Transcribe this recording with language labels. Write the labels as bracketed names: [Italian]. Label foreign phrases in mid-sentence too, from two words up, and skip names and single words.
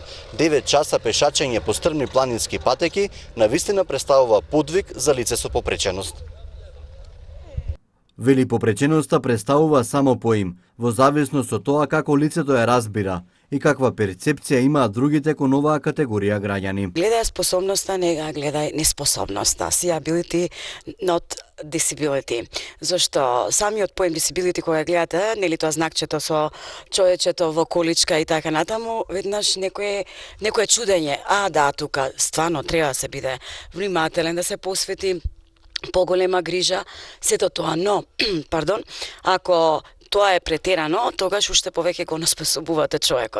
[Macedonian] 9 часа пешачење по стрмни планински патеки навистина представува подвиг за лице со попреченост. Вели попреченоста представува само поим, во зависност од тоа како лицето ја разбира и каква перцепција имаат другите кон оваа категорија граѓани. Гледај способноста, не гледај неспособноста. [English] See ability, not disability. [Macedonian] Зашто самиот поем disability кога гледате, нели тоа знакчето со човечето во количка и така натаму, веднаш некое чудење. Да, тука стварно треба да се биде внимателен, да се посвети поголема грижа, сето тоа, но, пардон, ако тоа е претерано, тогаш уште повеќе го наспособувате човекот.